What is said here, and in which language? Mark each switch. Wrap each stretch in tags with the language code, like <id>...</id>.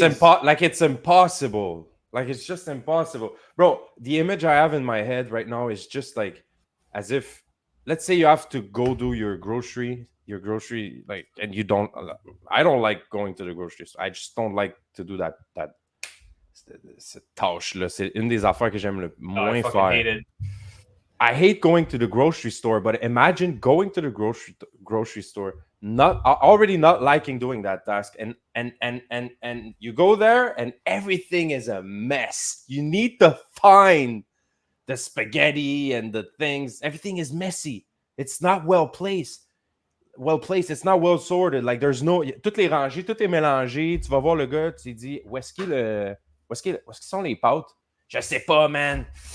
<en>It's impossible. Like it's just impossible, bro. The image I have in my head right now is just like, as if, let's say you have to go do your grocery, like, and you don't. I don't like going to the grocery store. I just don't like to do that.</en> <fr>Cette tâche-là, c'est une des affaires que j'aime le moins faire.</fr> <en>I hate going to the grocery store, but imagine going to the grocery store, already not liking doing that task, and you go there and everything is a mess. You need to find the spaghetti and the things. Everything is messy. It's not well placed. It's not well sorted. Like there's no,</en> <fr>toutes les rangées, tout est mélangé. Tu vas voir le gars, tu te dis, où est-ce qu'ils sont les pâtes? Je sais pas, man.</fr>